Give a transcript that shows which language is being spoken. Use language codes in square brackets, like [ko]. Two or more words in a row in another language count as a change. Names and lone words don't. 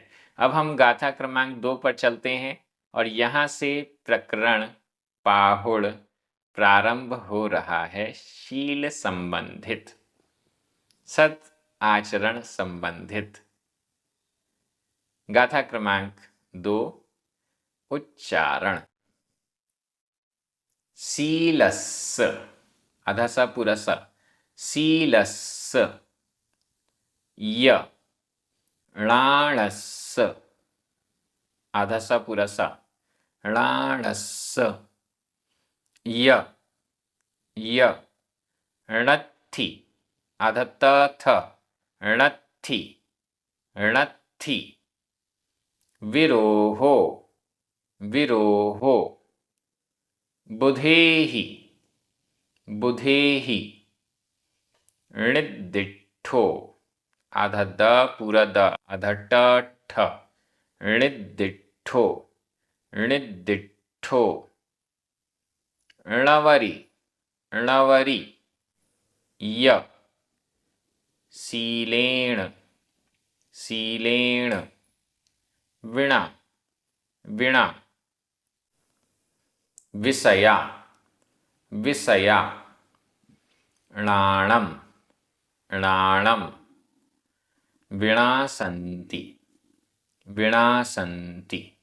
[hi] अब हम गाथा क्रमांक 2 पर चलते हैं और यहाँ से प्रकरण पाहुड़ प्रारंभ हो रहा है। शील संबंधित, सत आचरण संबंधित। गाथा क्रमांक 2, उच्चारण। [pra] शीलस्स, [hi] आधा सा पूरा सा, शीलस्स। [pra] य णाणस्स, [hi] आधा सा पूरा सा, णाणस्स। [pra] य य णत्थि, [hi] आधा त थ, [pra] णत्थि, णत्थि। णत्थि विरोहो विरोहो बुधेहि बुधेहि णिद्दिठ्ठो [hi] आधा द पूरा द आधा ट ठ [pra] णिद्दिठ्ठो णिद्दिठ्ठो णवरि णवरि य शीलेण शीलेण विणा विणा विषया विषया णाणं णाणं विणासन्ति विणासन्ति